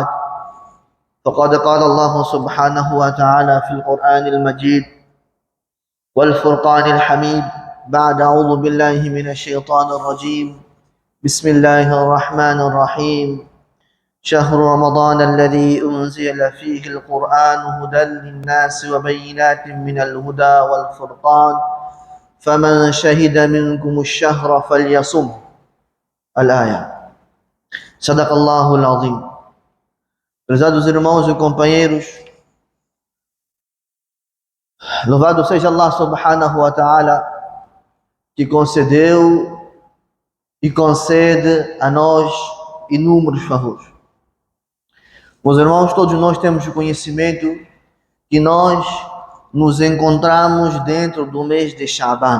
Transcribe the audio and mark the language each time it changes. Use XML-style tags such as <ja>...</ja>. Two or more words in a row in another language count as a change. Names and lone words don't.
<ar>فقد قال الله سبحانه وتعالى في القرآن المجيد والفرقان الحميد بعد أعوذ بالله من الشيطان الرجيم بسم الله الرحمن الرحيم شهر رمضان الذي أنزل فيه القرآن هدى للناس وبينات من الهدى والفرقان فمن شهد منكم الشهر فليصم الآية صدق الله العظيم.</ar> <pt>Prezados irmãos e companheiros, louvado seja Allah</pt> <ar>سبحانه وتعالى,</ar> <pt>que concedeu e concede a nós inúmeros favores. Meus irmãos, todos nós temos o conhecimento que nós nos encontramos dentro do mês de Sha'ban.</pt>